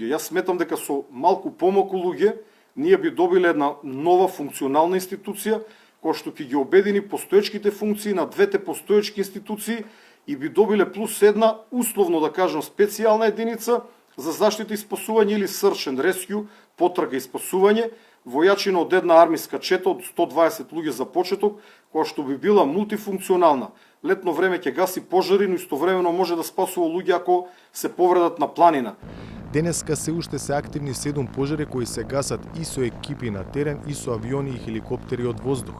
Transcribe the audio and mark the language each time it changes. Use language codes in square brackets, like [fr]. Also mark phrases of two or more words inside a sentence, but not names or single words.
[mk] Јас сметам дека со малку помалку луѓе ние би добиле една нова функционална институција која што ќе ги обедини постоечките функции на двете постоечки институции и би добиле плюс една, условно да кажам, специјална единица за заштита и спасување или [en] search and rescue, [mk] потрага и спасување, војачина од една армиска чета од 120 луѓе за почеток, која што би била мултифункционална. Летно време ќе гаси пожари, но истовремено може да спасува луѓе ако се повредат на планина. Денеска се уште се активни 7 пожари кои се гасат и со екипи на терен и со авиони и хеликоптери од воздух.